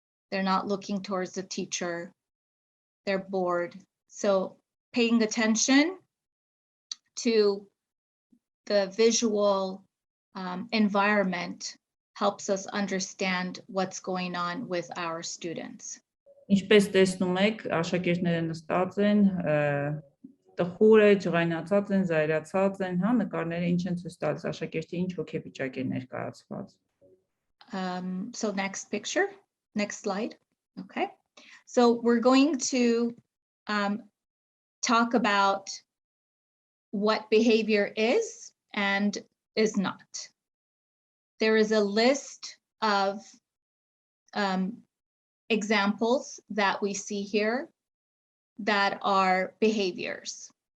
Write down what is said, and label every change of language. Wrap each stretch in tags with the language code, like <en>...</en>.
<en>They're not looking towards the teacher. They're bored. So paying attention to the visual environment helps us understand what's going on with our students.</en> <hy>Ինչպես տեսնում եք, աշակերտները նստած են, տխուր է, ջղայնացած են, զայրացած են, հա, նկարները ինչ են ցույց տալիս, աշակերտի ինչ հոգեվիճակ է ներկայացված։</hy> <en>So next picture, next slide. Okay. So we're going to talk about what behavior is and is not. There is a list of examples that we see here that are behaviors.</en>